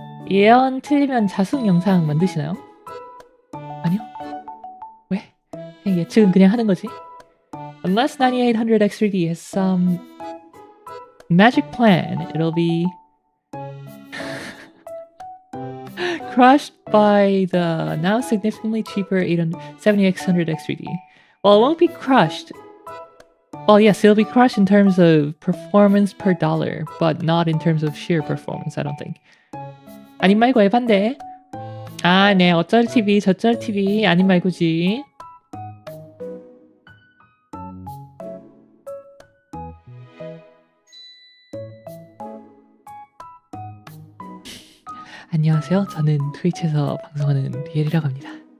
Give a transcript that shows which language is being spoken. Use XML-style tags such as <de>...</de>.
<ko>예언 틀리면 자숙 영상 만드시나요? 아니요. 왜? 그냥 예측은 그냥 하는 거지.</ko> <en>Unless 9800X3D has some magic plan, it'll be crushed by the now significantly cheaper 70X100X3D. Well, it won't be crushed. Well, yes, it'll be crushed in terms of performance per dollar, but not in terms of sheer performance, I don't think.</en> <ko>아님 말고의 반대. 아, 네, 어쩔 TV, 저쩔 TV, 아님 말고지. 안녕하세요. 저는 트위치에서 방송하는 리엘이라고 합니다.</ko>